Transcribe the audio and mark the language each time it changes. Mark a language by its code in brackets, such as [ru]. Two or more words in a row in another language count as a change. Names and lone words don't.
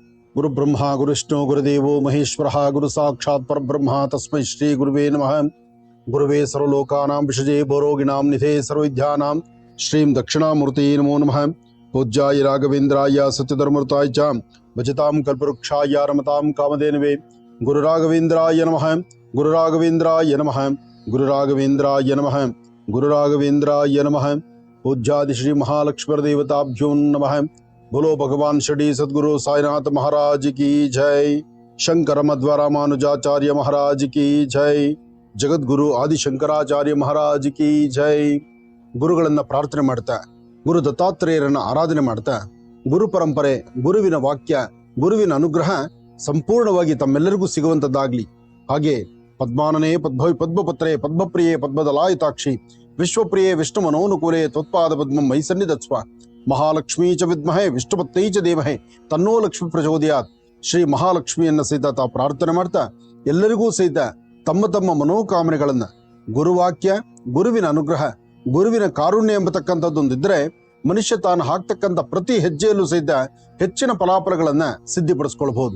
[sa] ಗುರು ಬ್ರಹ್ಮ ಗುರುವಿಷ್ಣು ಗುರುದೇವೋ ಮಹೇಶ್ವರ ಗುರು ಸಾಕ್ಷಾತ್ ಪರಬ್ರಹ್ಮ ತಸ್ಮೈ ಶ್ರೀ ಗುರುವೇ ನಮಃ. ಗುರುವೇ ಸರ್ವಲೋಕಾನಾಂ ವಿಷಜೇ ಭೋರೋಗಿಣಾಂ ನಿಧೇ ಸರ್ವವಿದ್ಯಾನಾಂ ಶ್ರೀಂ ದಕ್ಷಿಣಾಮೂರ್ತಿ ನಮೋ ನಮಃ. ಪೂಜ್ಯಾಯ ರಾಘವೇಂದ್ರಾಯ ಸತ್ಯಧರ್ಮೃತಾಯ ಚ ಭಜತಾಂ ಕಲ್ಪವೃಕ್ಷಾಯ ರಮತಾಂ ಕಾಮಧೇನವೇ. ಗುರು ರಾಘವೇಂದ್ರಾಯ ನಮಃ. ಗುರು ರಾಘವೇಂದ್ರಾಯ ನಮಃ. ಗುರು ರಾಘವೇಂದ್ರಾಯ ನಮಃ. ಗುರು ರಾಘವೇಂದ್ರಾಯ ನಮಃ. ಪೂಜ್ಯಾದಿ ಶ್ರೀ ಮಹಾಲಕ್ಷ್ಮೀ ದೇವತಾಭ್ಯೋ ನಮಃ. [hi] बोलो भगवान श्री सद्गुरु साईनाथ महाराज की जय. शंकर मध्वरामानुजाचार्य महाराज की जय. जगद्गुरु आदिशंकराचार्य महाराज की जय. [kn] ಗುರುಗಳನ್ನ ಪ್ರಾರ್ಥನೆ ಮಾಡ್ತಾ, ಗುರು ದತ್ತಾತ್ರೇಯರನ್ನ ಆರಾಧನೆ ಮಾಡ್ತಾ, ಗುರು ಪರಂಪರೆ, ಗುರುವಿನ ವಾಕ್ಯ, ಗುರುವಿನ ಅನುಗ್ರಹ ಸಂಪೂರ್ಣವಾಗಿ ತಮ್ಮೆಲ್ಲರಿಗೂ ಸಿಗುವಂತದ್ದಾಗ್ಲಿ. [sa] ಹಾಗೆ ಪದ್ಮಾನನೇ ಪದ್ಮಪತ್ರೆ ಪದ್ಮಪ್ರಿಯೆ ಪದ್ಮದಲಾಯುತಾಕ್ಷಿ ವಿಶ್ವಪ್ರಿಯೆ ವಿಷ್ಣು ಮನೋನುಕೂಲೆ ತ್ವತ್ಪಾದ ಪದ್ಮಂ ಮೈ ಸನ್ನಿಧತ್ಸ್ವ. ಮಹಾಲಕ್ಷ್ಮೀ ಚ ವಿದ್ಮಹೇ ವಿಷ್ಣುಪತ್ನೈ ಚ ಧೀಮಹಿ ತನ್ನೋ ಲಕ್ಷ್ಮೀ ಪ್ರಚೋದಯಾತ್. [kn] ಶ್ರೀ ಮಹಾಲಕ್ಷ್ಮಿಯನ್ನ ಸಹಿತ ತಾವು ಪ್ರಾರ್ಥನೆ ಮಾಡ್ತಾ ಎಲ್ಲರಿಗೂ ಸಹಿತ ತಮ್ಮ ತಮ್ಮ ಮನೋಕಾಮನೆಗಳನ್ನ ಗುರುವಾಕ್ಯ, ಗುರುವಿನ ಅನುಗ್ರಹ, ಗುರುವಿನ ಕಾರುಣ್ಯ ಎಂಬತಕ್ಕಂಥದ್ದೊಂದಿದ್ರೆ ಮನುಷ್ಯ ತಾನು ಹಾಕ್ತಕ್ಕಂಥ ಪ್ರತಿ ಹೆಜ್ಜೆಯಲ್ಲೂ ಸಹಿತ ಹೆಚ್ಚಿನ ಫಲಾಫಲಗಳನ್ನ ಸಿದ್ಧಿಪಡಿಸ್ಕೊಳ್ಬಹುದು.